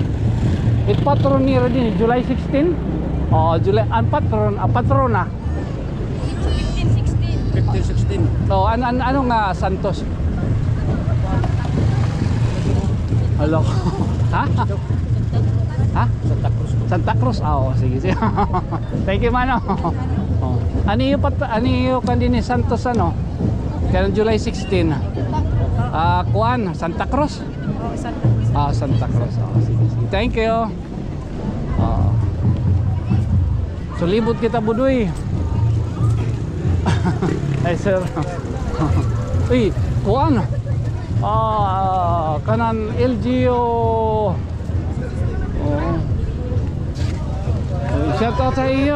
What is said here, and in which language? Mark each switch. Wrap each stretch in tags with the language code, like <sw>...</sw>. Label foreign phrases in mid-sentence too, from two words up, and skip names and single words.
<war>It patron nira din July 16. Oh, July ang patrona. 15-16. Oh, ano nga Santos? Hello. Ha? Ha? Santa Cruz. Oh, sige.</war> <en>Thank you,</en> <war>mano. Oh. Ano yung kanini Santos ano? Kaya July 16. Kuan, Santa Cruz. Oh, Santa Cruz. Santa Cruz. Oh, sige.</war> <en>Thank you. Oh.</en> <war>So libot kita budoy. Ay sir. Uy, kuan. Kanan LGO. Oh. Shout out sa iyo.</war>